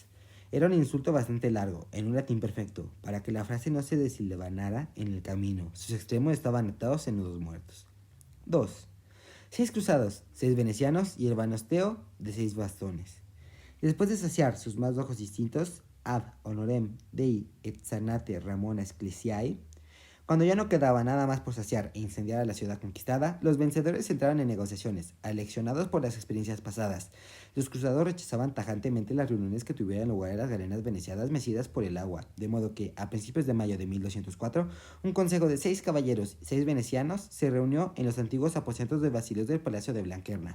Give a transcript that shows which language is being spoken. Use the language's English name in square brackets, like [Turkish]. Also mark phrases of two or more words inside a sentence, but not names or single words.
[Spanish] Era un insulto bastante largo, en un latín perfecto, para que la frase no se desilvanara en el camino. Sus extremos estaban atados en nudos muertos. 2. 6 cruzados, 6 venecianos y el banosteo de 6 bastones. Después de saciar sus más bajos instintos, [Latin] ad honorem Dei et sanate Ramona Ecclesiae, [Spanish] cuando ya no quedaba nada más por saciar e incendiar a la ciudad conquistada, los vencedores entraron en negociaciones, aleccionados por las experiencias pasadas. Los cruzados rechazaban tajantemente las reuniones que tuvieran lugar en las galenas venecianas mecidas por el agua, de modo que, a principios de mayo de 1204, un consejo de 6 caballeros y 6 venecianos se reunió en los antiguos aposentos de Basilios del Palacio de Blanquerna.